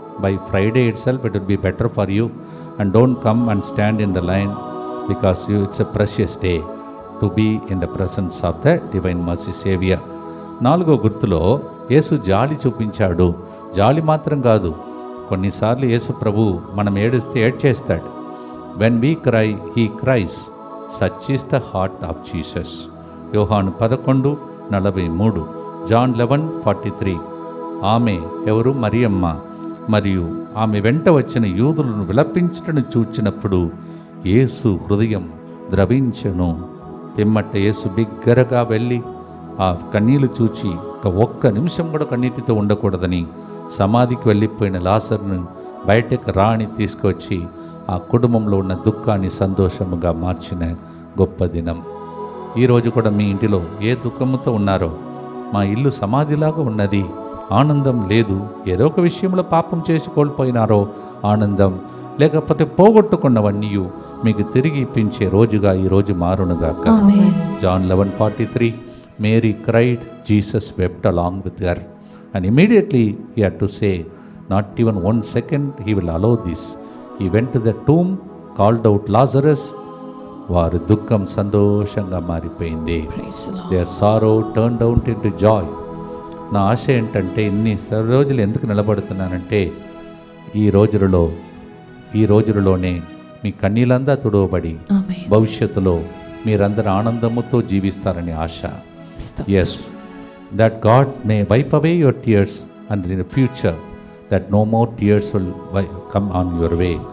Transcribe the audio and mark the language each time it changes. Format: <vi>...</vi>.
<en>By Friday itself it will be better for you. And don't come and stand in the line, because it's a precious day to be in the presence of the Divine Mercy Savior.</en> <te>4వ గుర్తులో యేసు జాలి చూపించాడు. జాలి మాత్రం కాదు, కొన్నిసార్లు యేసు ప్రభు మనం ఏడిస్తే ఏడ్చేస్తాడు.</te> <en>When we cry, he cries. Such is the heart of Jesus.</en> <te>యోహాను 11:43, John 11:43. ఆమె ఎవరు? మరియమ్మ. మరియు ఆమె వెంట వచ్చిన యూదులను విలపించటను చూచినప్పుడు యేసు హృదయం ద్రవించెను. పిమ్మట యేసు బిగ్గరగా వెళ్ళి ఆ కన్నీళ్లు చూచి ఒక్క నిమిషం కూడా కన్నీటితో ఉండకూడదని సమాధికి వెళ్ళిపోయిన లాజరును బయటకు రాని తీసుకొచ్చి ఆ కుటుంబంలో ఉన్న దుఃఖాన్ని సంతోషముగా మార్చిన గొప్ప దినం. ఈరోజు కూడా మీ ఇంటిలో ఏ దుఃఖముతో ఉన్నారో, మా ఇల్లు సమాధిలాగా ఉన్నది, ఆనందం లేదు, ఏదో ఒక విషయంలో పాపం చేసి కోల్పోయినారో ఆనందం, లేకపోతే పోగొట్టుకున్నవన్నీ మీకు తిరిగి ఇప్పించే రోజుగా ఈరోజు మారునుగాక.</te> <en>John 11:43, Mary cried, Jesus wept along with her. And immediately he had to say, not even 1 second he will allow this. He went to the tomb, called out Lazarus.</en> <te>వారి దుఃఖం సంతోషంగా మారిపోయింది.</te> <en>Their sorrow turned out into joy.</en> <te>నా ఆశ ఏంటంటే, ఇన్ని రోజులు ఎందుకు నిలబడుతున్నానంటే, ఈ రోజులలోనే మీ కన్నీళ్ళంతా తుడవబడి భవిష్యత్తులో మీరందరూ ఆనందముతో జీవిస్తారని ఆశ.</te> <en>Yes, that God may wipe away your tears, and in the future that no more tears will come on your way.</en>